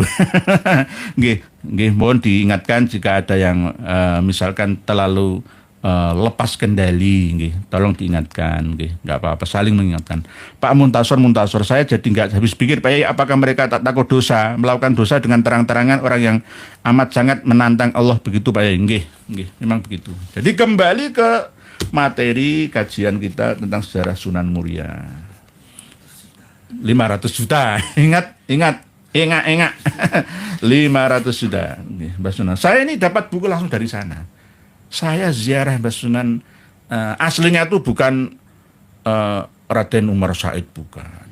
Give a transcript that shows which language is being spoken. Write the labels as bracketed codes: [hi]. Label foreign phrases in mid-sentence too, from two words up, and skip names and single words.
[id] Nggih, nggih, mohon diingatkan jika ada yang misalkan terlalu lepas kendali, nggih, tolong diingatkan, nggih, nggak apa-apa, saling mengingatkan. Pak Muntasor, saya jadi nggak habis pikir, Pak, apakah mereka tak takut dosa, melakukan dosa dengan terang-terangan, orang yang amat sangat menantang Allah begitu, Pak? Nggih, nggih, memang begitu. Jadi kembali ke materi kajian kita tentang sejarah Sunan Muria. 500 juta, ingat. 500 juta, Mbak Sunan. Saya ini dapat buku langsung dari sana. Saya ziarah Mbah Sunan, aslinya itu bukan Raden Umar Said, bukan.